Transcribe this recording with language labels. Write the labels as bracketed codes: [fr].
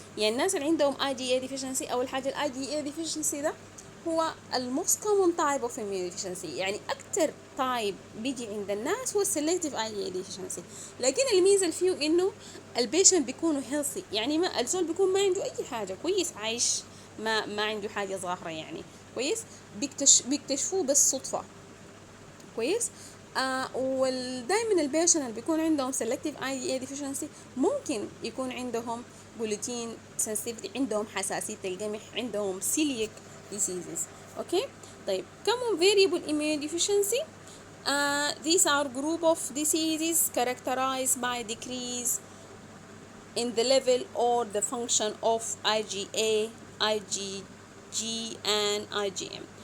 [ar] يعني الناس اللي عندهم IgA deficiency أول حاجة IgA deficiency ده هو الموست [en] common type of immune deficiency. [ar] يعني أكتر type بيجي عند الناس هو selective IgA deficiency. لكن الميزة اللي فيه إنه البيشنت بيكونوا healthy، يعني ما الزول بيكون ما عنده أي حاجة، كويس عايش، ما عنده حاجة ظاهرة يعني كويس. بيكتشفوه بالصدفة. كويس. ودايما البيشنت اللي بيكون عندهم selective IgA deficiency ممكن يكون عندهم gluten sensitivity، عندهم حساسية القمح، عندهم celiac diseases. [en] Okay. طيب common variable immune deficiency, these are group of diseases characterized by decrease in the level or the function of IgA, IgG and IgM.